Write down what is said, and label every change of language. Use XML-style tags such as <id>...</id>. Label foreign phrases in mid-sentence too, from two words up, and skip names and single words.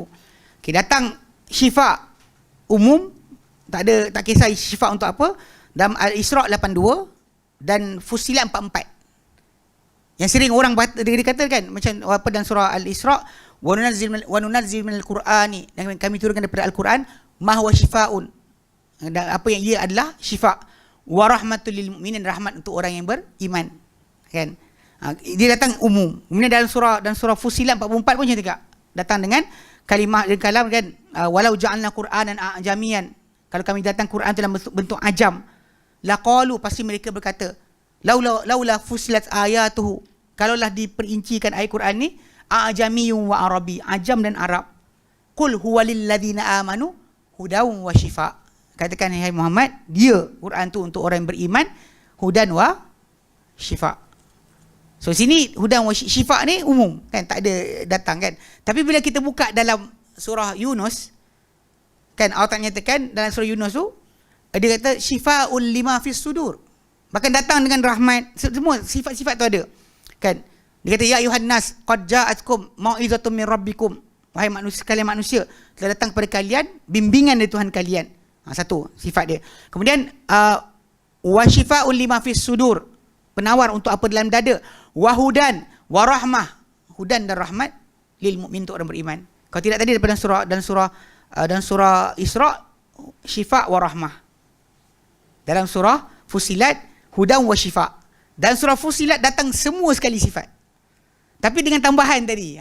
<ms>Okey, datang syifa umum, tak kisah syifa untuk apa. Dalam Al-Isra 82 dan Fussilat 44. Yang sering orang dikatakan macam apa dalam surah Al-Isra,</ms> <ar>wa nunazzil minal Qur'ani,</ar> <ms>dan kami turunkan daripada Al-Quran</ms> <ar>ma huwa syifaun,</ar> <ms>dan apa yang ia adalah syifa,</ms> <ar>wa rahmatul lil mu'minin,</ar> <ms>rahmat untuk orang yang beriman, kan. Dia datang umum. Kemudian dalam surah Fussilat 44 pun macam juga datang dengan kalimah dan kalam, kan,</ms> <ar>walau ja'alna Qur'anan ajamian,</ar> <ms>kalau kami datang Quran dalam bentuk ajam, laqalu, pasti mereka berkata,</ms> <ar>laula fusilat ayatuhu,</ar> <ms>kalaulah diperincikan ayat Quran ni</ms> <ar>ajamiyun wa arabi,</ar> <ms>ajam dan Arab.</ms> <ar>Qul huwalil ladzina amanu hudaw wa syifa,</ar> <ms>katakan hai Muhammad, dia Quran tu untuk orang yang beriman,</ms> <ar>hudan wa syifa.</ar> <ms>So sini</ms> <ar>hudan wa syifa</ar> <ms>ni umum, kan, tak ada datang, kan. Tapi bila kita buka dalam surah Yunus, kan, Allah tak nyatakan dalam surah Yunus tu, dia kata</ms> <ar>syifaul lima fis sudur,</ar> <ms>bahkan datang dengan rahmat, semua sifat-sifat tu ada, kan. Dia kata</ms> <ar>ya ayuhan nas qad ja'atkum mau'izatun min rabbikum,</ar> <ms>wahai manusia, kalian manusia, telah datang kepada kalian bimbingan dari Tuhan kalian. Satu sifat dia. Kemudian</ms> <ar>wa syifaul lima fis sudur,</ar> <ms>penawar untuk apa dalam dada,</ms> <ar>wa hudan wa rahmah,</ar> <ms>hudan dan rahmat</ms> <ar>lil mukmin,</ar> <ms>untuk orang beriman. Kalau tidak tadi daripada surah Isra</ms> <ar>syifa wa rahmah.</ar> <ms>Dalam surah Fussilat</ms> <ar>hudan wa syifa.</ar> <ms>Dan surah Fussilat datang semua sekali sifat, tapi dengan tambahan tadi.</ms>